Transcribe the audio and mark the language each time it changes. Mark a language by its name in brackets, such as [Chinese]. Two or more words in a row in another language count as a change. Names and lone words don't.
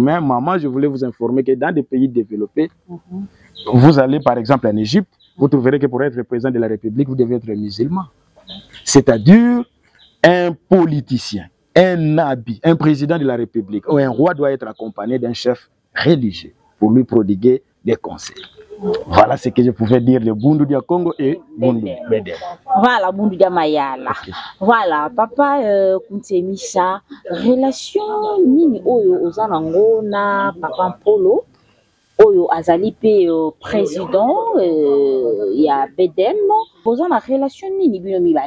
[French] Mais maman, je voulais vous informer que dans des pays développés, vous allez par exemple en Égypte, vous trouverez que pour être président de la République, vous devez être musulman. C'est-à-dire un politicien, un nabi, un président de la République ou un roi doit être accompagné d'un chef religieux pour lui prodiguer des conseils. Voilà ce que je pouvais dire de Bundu Dia Congo et Bundu Bedem. Voilà, Bundu Dia Mayala. Okay. [Lingala] Voilà, papa Kuntemisa, relation nini oyo ozanango na papa Mpolo oyo azali pe président ya Bedem, ozana relation nini bino mibali?